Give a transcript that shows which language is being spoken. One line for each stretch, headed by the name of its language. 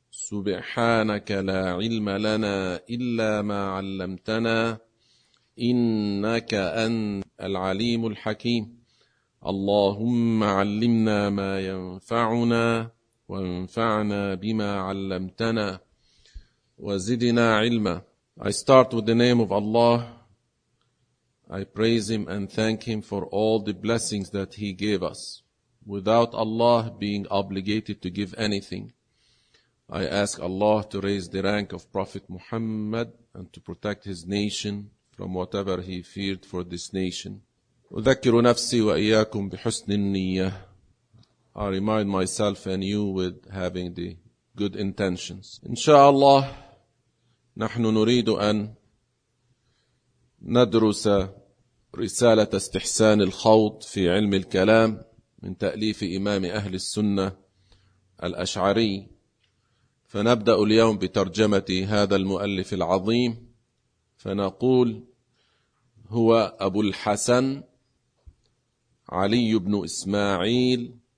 Arabic: سبحانك لا علم لنا إلا ما علمتنا، إنك أنت العليم الحكيم. اللهم علمنا ما ينفعنا، وانفعنا بما علمتنا، وزدنا علما.
English: I start with the name of Allah. I praise Him and thank Him for all the blessings that He gave us. Without Allah being obligated to give anything, I ask Allah to raise the rank of Prophet Muhammad and to protect his nation from whatever he feared for this nation.
Arabic: أذكر نفسي وإياكم بحسن النية.
English: I remind myself and you with having the good intentions.
Arabic: إن شاء الله نحن نريد أن ندرس رسالة استحسان الخوض في علم الكلام من تأليف إمام أهل السنة الأشعري. فنبدأ اليوم بترجمة هذا المؤلف العظيم، فنقول هو أبو الحسن علي بن إسماعيل